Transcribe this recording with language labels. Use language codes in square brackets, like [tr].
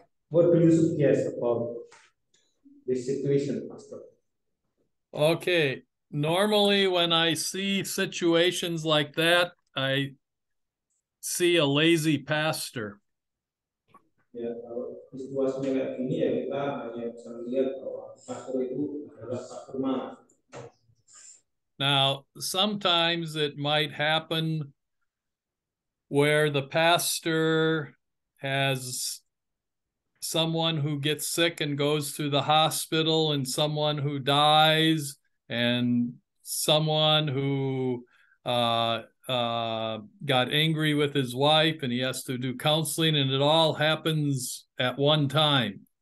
[en] What do you suggest about this situation, Pastor? Okay. Normally, when I see situations like that, I see a lazy pastor. [id] Ya, kalau situasinya kayak gini ya kita hanya bisa melihat bahwa pastor itu adalah pastor malas. [en] Now, sometimes it might happen where the pastor has someone who gets sick and goes to the hospital, and someone who dies, and someone who got angry with his wife and he has to do counseling, and it all happens at one time.